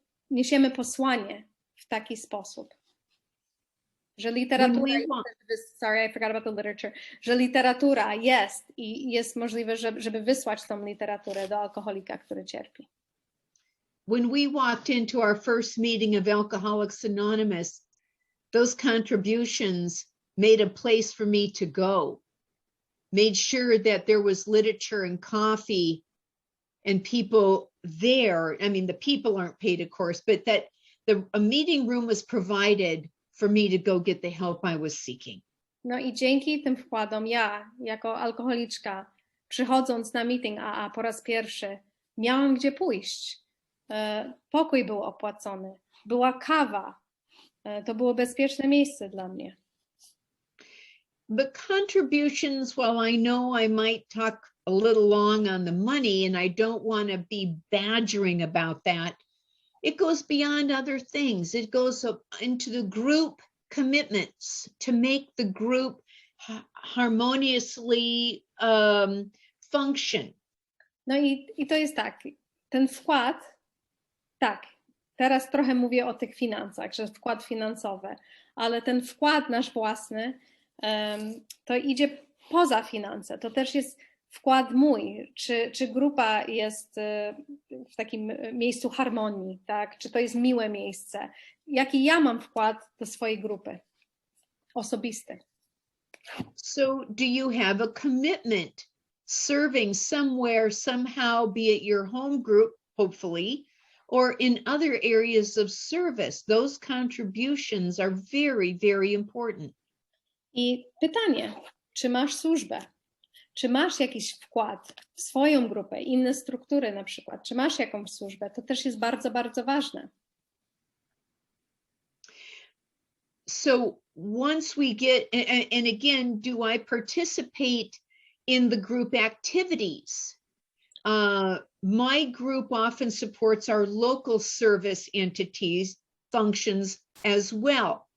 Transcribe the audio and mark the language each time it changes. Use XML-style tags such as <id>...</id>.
<pl>Niesiemy posłanie w taki sposób, że literatura,</pl> <en>sorry, I forgot about the literature,</en> <pl>że literatura jest i jest możliwe, żeby wysłać tą literaturę do alkoholika, który cierpi.</pl> <en>When we walked into our first meeting of Alcoholics Anonymous, those contributions made a place for me to go, made sure that there was literature and coffee and people there. I mean, the people aren't paid, of course, but that a meeting room was provided for me to go get the help I was seeking.</en> <pl>No i dzięki tym wkładom ja, jako alkoholiczka, przychodząc na meeting AA po raz pierwszy, miałam gdzie pójść. Pokój był opłacony, była kawa. To było bezpieczne miejsce dla mnie.</pl> <en>But contributions, while I know I might talk a little long on the money and I don't want to be badgering about that, it goes beyond other things. It goes up into the group commitments to make the group harmoniously function.</en> <pl>No i to jest tak, ten wkład, tak, teraz trochę mówię o tych finansach, że wkład finansowy, ale ten wkład nasz własny, to idzie poza finanse, to też jest wkład mój, czy grupa jest w takim miejscu harmonii, tak? Czy to jest miłe miejsce, jaki ja mam wkład do swojej grupy osobisty.</pl> <en>So do you have a commitment serving somewhere, somehow, be it your home group, hopefully, or in other areas of service? Those contributions are very, very important.</en> <pl>I pytanie, czy masz służbę? Czy masz jakiś wkład w swoją grupę, inne struktury na przykład? Czy masz jakąś służbę? To też jest bardzo, bardzo ważne.</pl> <en>So once we get, and again, do I participate in the group activities? My group often supports our local service entities, functions as well.</en>